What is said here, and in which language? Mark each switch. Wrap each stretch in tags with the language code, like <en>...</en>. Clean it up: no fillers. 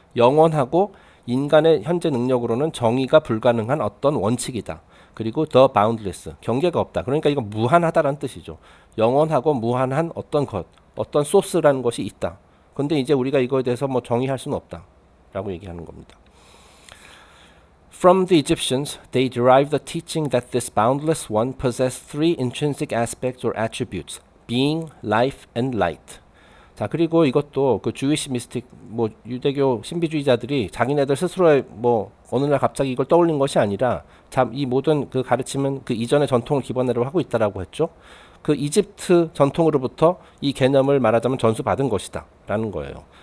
<ko>영원하고 인간의 현재 능력으로는 정의가 불가능한 어떤 원칙이다. 그리고 the boundless, 경계가 없다. 그러니까 이건 무한하다라는 뜻이죠. 영원하고 무한한 어떤 것, 어떤 소스라는 것이 있다. 근데 이제 우리가 이거에 대해서 뭐 정의할 수는 없다 라고 얘기하는 겁니다.</ko> <en>From the Egyptians, they derived the teaching that this boundless one possessed three intrinsic aspects or attributes, being, life, and light.</en> <ko>자, 그리고 이것도 그 주이시 미스틱, 뭐 유대교 신비주의자들이 자기네들 스스로의 뭐 어느 날 갑자기 이걸 떠올린 것이 아니라 이 모든 그 가르침은 그 이전의 전통을 기반으로 하고 있다라고 했죠. 그 이집트 전통으로부터 이 개념을 말하자면 전수받은 것이다 라는 거예요.</ko>